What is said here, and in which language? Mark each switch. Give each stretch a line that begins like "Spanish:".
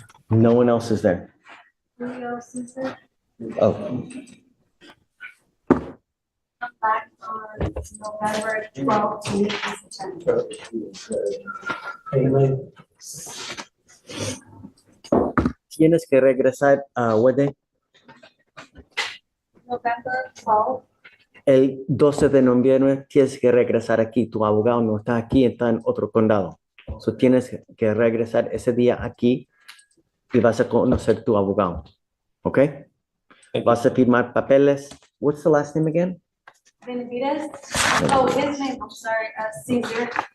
English: No one else is there. Julio Caesar Oh, come back on November 12th to meet this agenda?
Spanish: tienes que regresar a Wede
English: November 12th,
Spanish: el 12 de noviembre. Tienes que regresar aquí. Tu abogado no está aquí, está en otro condado. So tienes que regresar ese día aquí y vas a conocer tu abogado. ¿Ok? Vas a firmar papeles.
English: What's the last name again? Benavides. Oh, his name, I'm sorry, Caesar.